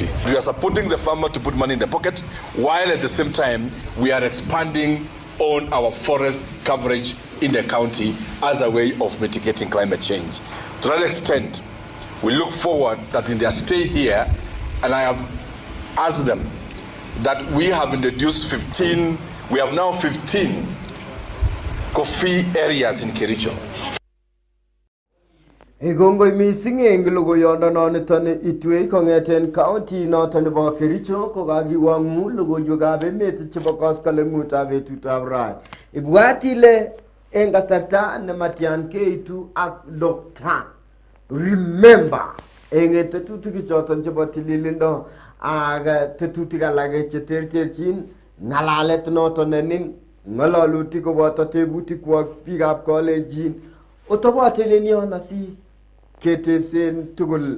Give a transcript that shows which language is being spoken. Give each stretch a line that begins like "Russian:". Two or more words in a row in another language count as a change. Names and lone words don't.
English: We are supporting the farmer to put money in the pocket, while at the same time we are expanding on our forest coverage in the county as a way of mitigating climate change. To that extent, we look forward that in their stay here, and I have asked them that we have introduced 15, we have now 15 coffee areas in Kericho.
Kalenjin: Igongoi mising eng logoiyondononiton itwei kong'eten county noton nebo Kericho kokakiwang'u logoiywekab emet chebo koskoleng'utab betutab rai. Ibwat ile en kasarta ne matian keitu ak doctor. Remember, en tetutik choton chebo tililindo ak tetutik alak che terterchin, ngalalet noton nenin, ngalalutik koboto tebutik kwak biikab kolenjin, otoboten yon asi ketebsen tugul.